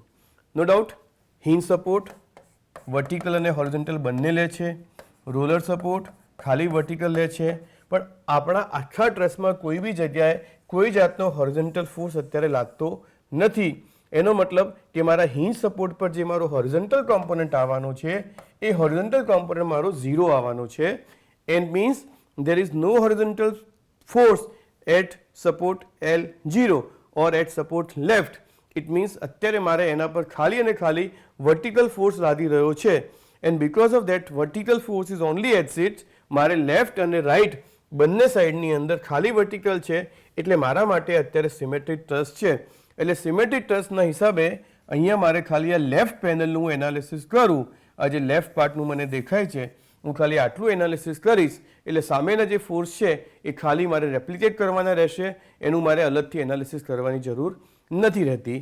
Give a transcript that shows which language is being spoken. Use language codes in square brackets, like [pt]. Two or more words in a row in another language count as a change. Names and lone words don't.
[en] no doubt hinge support vertical [gu] અને હોરિઝોન્ટલ બંને લે છે, [en] roller support [gu] ખાલી વર્ટિકલ લે છે, પણ આપણા આખા ટ્રસમાં કોઈ બી જગ્યાએ કોઈ જાતનો [en] horizontal force [gu] અત્યારે લાગતો નથી. એનો મતલબ કે મારા [en] hinge support [gu] પર જે મારો [en] horizontal component [gu] આવવાનો છે એ [en] horizontal component [gu] મારો 0 આવવાનો છે. [en] and means there is no horizontal force at support L0 or at support left. It means [gu] અત્યારે મારે એના પર ખાલી અને ખાલી [en] vertical force [gu] લાગી રહ્યો છે, [en] and because of that vertical force is only at it, [gu] મારે લેફ્ટ અને રાઇટ બંને સાઈડની અંદર ખાલી વર્ટિકલ છે, એટલે મારા માટે અત્યારે [en] symmetric truss [gu] છે. એટલે સિમેટ્રિક ટ્રસના હિસાબે અહીંયા મારે ખાલી આ લેફ્ટ પેનલનું હું એનાલિસિસ કરું. આ જે લેફ્ટ પાર્ટનું મને દેખાય છે, હું ખાલી આટલું એનાલિસિસ કરીશ એટલે સામેના જે ફોર્સ છે એ ખાલી મારે રેપ્લિકેટ કરવાના રહેશે, એનું મારે અલગથી એનાલિસિસ કરવાની જરૂર નથી રહેતી.